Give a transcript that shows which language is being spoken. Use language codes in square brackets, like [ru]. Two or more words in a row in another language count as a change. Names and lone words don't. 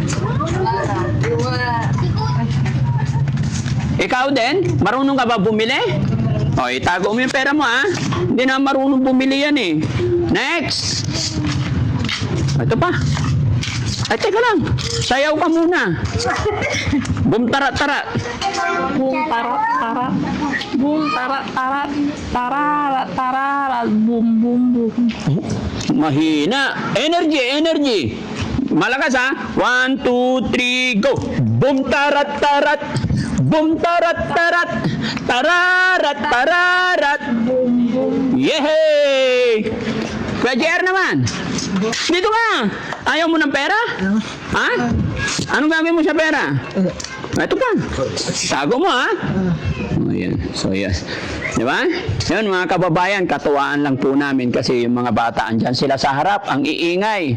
[tl] Ikaw din? Marunong ka ba bumili? O, itago mo yung pera mo, ha? Hindi na marunong bumili yan, eh. Next! Ito pa. Ay, teka lang. Sayaw ka muna. Boom, tarat, tarat. Boom, tarat, tarat. Boom, tarat, tarat. Tararat, tararat. Boom, boom, boom. Mahina. [en] Energy, energy. [tl] Malakas, ha? 1, 2, 3, go. Boom, tarat, tarat. Boom, tarat, tarat. Tararat, tararat. Boom, boom. Yehey! Kuya JR naman. Dito ka. Ayaw mo ng pera? Ha? Anong gagawin mo sa pera? Ito pa. Tago mo, ha? Oh, yan. [en] So, yes. [tl] Di ba? Yun, mga kababayan, katuwaan lang po namin kasi yung mga bata andyan sila sa harap, ang iingay.